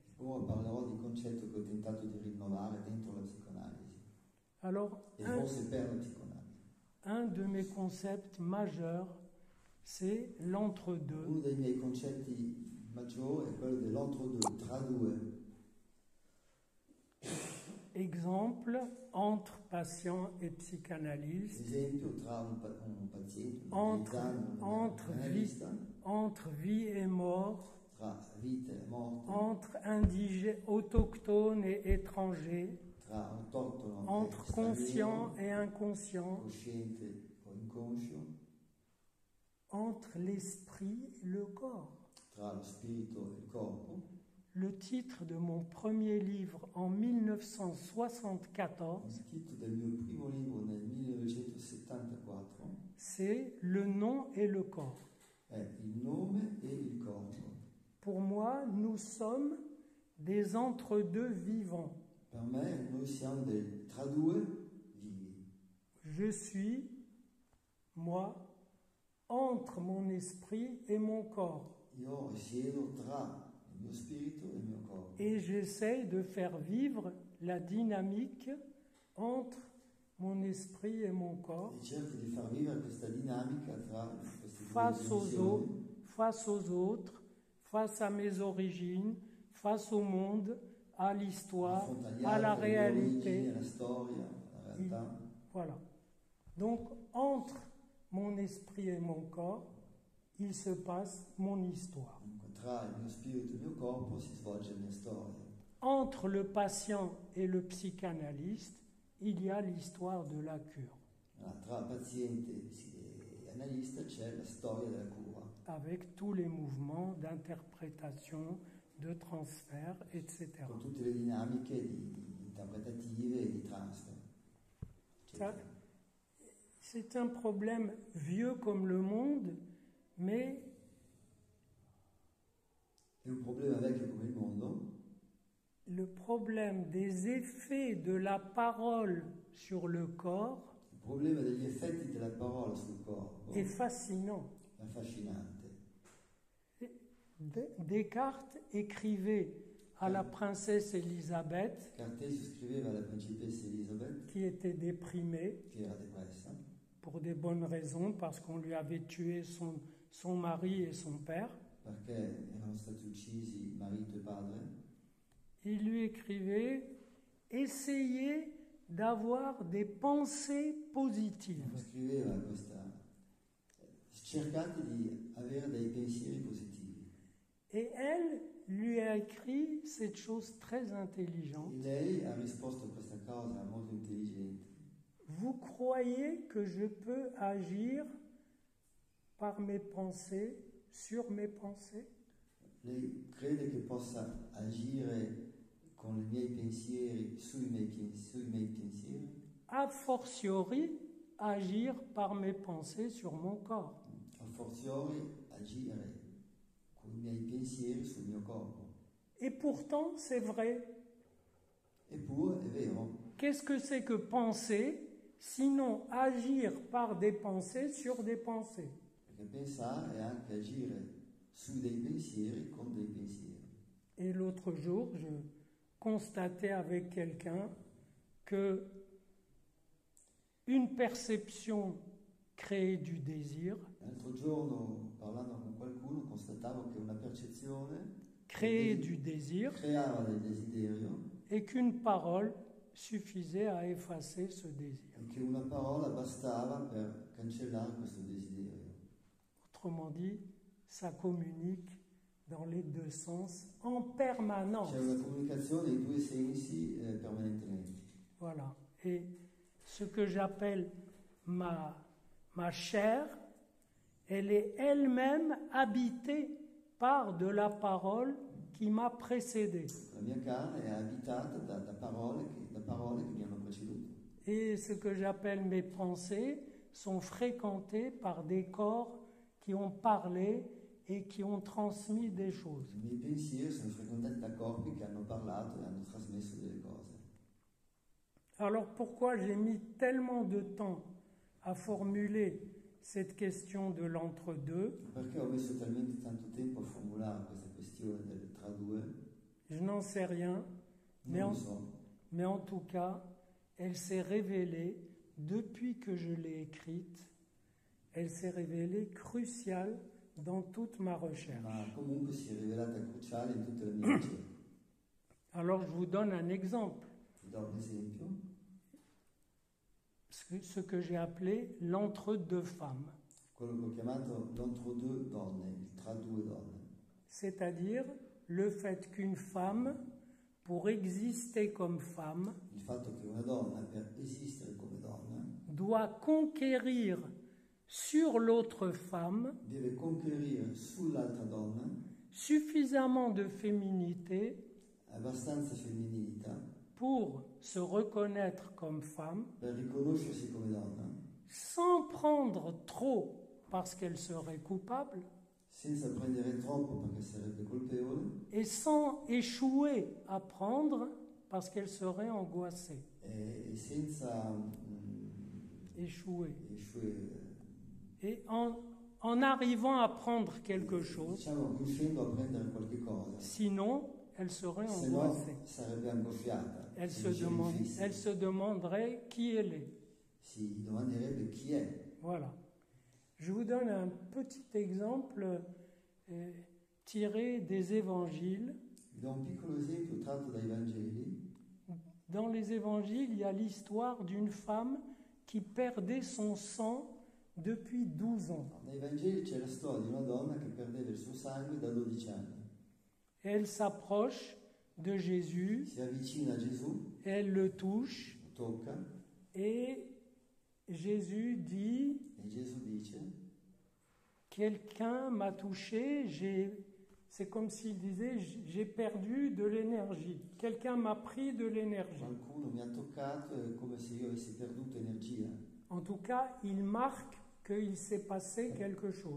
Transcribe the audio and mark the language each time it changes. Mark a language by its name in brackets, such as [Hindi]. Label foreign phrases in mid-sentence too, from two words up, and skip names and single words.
[Italian] Ora parlerò di concetto che ho tentato di rinnovare dentro la psicoanalisi [French] Alors, [Italian] e forse per la psicoanalisi. [French] un de mes concepts majeurs, c'est l'entre-deux. [Italian] Uno dei miei concetti maggiori è quello dell'entre-deux, tra due. [French] Exemple, entre patient et psychanalyste, [Italian] Esempio, tra un paziente, [French] entre vie et mort, [Italian] tra vita e morte, [French] entre indigènes, autochtones et étrangers, [Italian] tra autoctono [French] entre [Italian] e [French] conscient [Italian] straniero, [French] et inconscient, [Italian] cosciente o inconscio, [French] entre l'esprit et le corps. [Italian] tra lo spirito e il corpo. [French] Le titre de mon premier livre en 1974, [Italian] Il titolo del mio primo libro nel 1974 [French] c'est Le nom et le corps. [Italian] è Il nome e il corpo. [French] Pour moi, nous sommes des entre-deux vivants. [Italian] Per me noi siamo dei tra due vivi. [French] Je suis, moi, entre mon esprit et mon corps. [Italian] Io risiedo tra il mio spirito e il mio corpo. [French] Et j'essaie de faire vivre la dynamique entre mon esprit et mon corps [Italian] E cerco di far vivere questa dinamica tra queste due [French] face [Italian] dimensioni, [French] aux autres, face à mes origines, face au monde, à l'histoire, [Italian] affronta gli [French] à la [Italian] altri, alle origini, [French] réalité. [Italian] alla storia, alla realtà. [French] Voilà. Donc, entre mon esprit et mon corps, il se passe mon histoire. [Italian] Dunque, tra il mio spirito e il mio corpo si svolge la mia storia. [French] Entre le patient et le psychanalyste, il y a l'histoire de la cure, [Italian] Allora, tra paziente e analista c'è la storia della cura, [French] avec tous les mouvements d'interprétation, de transfert, etc. [Italian] con tutte le dinamiche interpretative e di transfer. [French] Ça, c'est un problème vieux comme le monde, mais [Italian] È un problema vecchio come il mondo. [French] le problème des effets de la parole sur le corps [Italian] Il problema degli effetti della parola sul corpo [French] est fascinant. [Italian] è affascinante. [French] Descartes écrivait à la princesse Élisabeth, [Italian] Cartesio scriveva alla principessa Elisabeth, [French] qui était déprimée [Italian] che era depressa, [French] pour des bonnes raisons, parce qu'on lui avait tué son mari et son père. [Italian] perché erano stati uccisi marito e padre. [French] Il lui écrivait « Essayez d'avoir des pensées positives [Italian] Scriveva questa: cercate di avere dei pensieri positivi. ». [French] Et elle lui a écrit cette chose très [Italian] E [French] intelligente. [Italian] lei ha risposto a questa cosa molto intelligente. [French] Vous croyez que je peux agir par mes pensées, sur mes pensées? [Italian] Lei crede che possa agire con i miei pensieri sui miei pensieri? [Latin] A fortiori, [French] agir par mes pensées sur mon corps. [Latin] A fortiori [Italian] agire con i miei pensieri sul mio corpo. [French] Et pourtant, c'est vrai. [Italian] Eppure è vero, [French] Qu'est-ce que c'est que penser, sinon agir par des pensées sur des pensées? [Italian] perché pensare è anche agire su dei pensieri con dei pensieri. [French] Et l'autre jour, je constatais avec quelqu'un que une perception crée du désir, [Italian] L'altro giorno, parlando con qualcuno, constatavo che una percezione [French] créait du désir, [Italian] creava del desiderio [French] et qu'une parole suffisait à effacer ce désir. [Italian] e che una parola bastava per cancellare questo desiderio. [French] Autrement dit, ça communique dans les deux sens en permanence. [Italian] C'è una comunicazione in due sensi permanentemente. [French] Voilà. Et ce que j'appelle ma chair, elle est elle-même habitée par de la parole qui m'a précédé. [Italian] La mia carne è abitata da parole che mi hanno preceduto. [French] Et ce que j'appelle mes pensées sont fréquentées par des corps qui ont parlé et qui ont transmis des choses. [Italian] I miei pensieri sono frequentati da corpi che hanno parlato e hanno trasmesso delle cose. [French] Alors pourquoi j'ai mis tellement de temps à formuler cette question de l'entre-deux? [Italian] Perché ho messo talmente tanto tempo a formulare questa questione del tra due? [French] Je n'en sais rien, mais [Italian] Non [French] en, [Italian] lo so. [French] mais en tout cas, elle s'est révélée, depuis que je l'ai écrite, elle s'est révélée cruciale dans toute ma recherche. [Italian] Ma comunque si è rivelata cruciale in tutte le mie ricerche. [French] Alors je vous donne un exemple, [Italian] Vi do un esempio. [French] ce que j'ai appelé l'entre-deux femmes, [Italian] Quello che ho chiamato l'entre-deux donne, il tra due donne. [French] c'est-à-dire le fait qu'une femme, pour exister comme femme, [Italian] Il fatto che una donna, per esistere come donna, [French] doit conquérir sur l'autre femme [Italian] deve conquerire sull'altra donna [French] suffisamment de féminité [Italian] abbastanza femminilità [French] pour se reconnaître comme femme, [Italian] per riconoscersi come donna, [French] sans prendre trop parce qu'elle serait coupable [Italian] senza prendere troppo perché sarebbe colpevole [French] et sans échouer à prendre parce qu'elle serait angoissée. [Italian] e senza [French] Échouer. [Italian] échouer, [French] Et en arrivant à prendre quelque chose, [Italian] diciamo riuscendo a prendere qualche cosa, [French] sinon elle serait [Italian] se no [French] angoissée. [Italian] sarebbe angosciata, [French] Elle [Italian] se se, non ci riuscisse. [French] elle se demanderait qui elle est. [Italian] Si domanderebbe chi è. [French] Voilà. Je vous donne un petit exemple tiré des évangiles. [Italian] Vi do un piccolo esempio tratto dai Vangeli. [French] Dans les évangiles, il y a l'histoire d'une femme qui perdait son sang depuis 12 ans. [Italian] Nei Vangeli c'è la storia di una donna che perdeva il suo sangue da 12 anni. [French] Elle s'approche de Jésus, [Italian] Si avvicina a Gesù, [French] elle le touche [Italian] lo tocca [French] et Jésus dit, [Italian] e Gesù dice: [French] quelqu'un m'a touché, c'est comme s'il disait, j'ai perdu de l'énergie. Quelqu'un m'a pris de l'énergie. [Italian] qualcuno mi ha toccato, è come se io avessi perduto energia. [French] En tout cas, il marque qu'il s'est passé quelque chose.